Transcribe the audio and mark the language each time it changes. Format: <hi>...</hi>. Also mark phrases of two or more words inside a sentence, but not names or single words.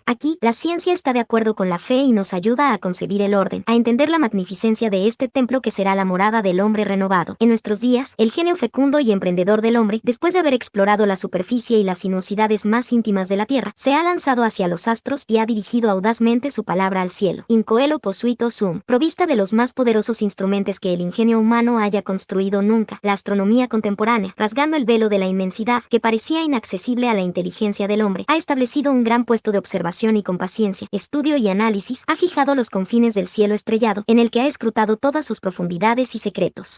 <es>Aquí, la ciencia está de acuerdo con la fe y nos ayuda a concebir el orden, a entender la magnificencia de este templo que será la morada del hombre renovado. En nuestros días, el genio fecundo y emprendedor del hombre, después de haber explorado la superficie y las sinuosidades más íntimas de la tierra, se ha lanzado hacia los astros y ha dirigido audazmente su palabra al cielo.</es> <la>In coelo posuito sum,</la> <es>provista de los más poderosos instrumentos que el ingenio humano haya construido nunca, la astronomía contemporánea, rasgando el velo de la inmensidad que parecía inaccesible a la inteligencia del hombre, ha establecido un gran puesto de observación y con paciencia, estudio y análisis, ha fijado los confines del cielo estrellado, en el que ha escrutado todas sus profundidades y secretos.</es>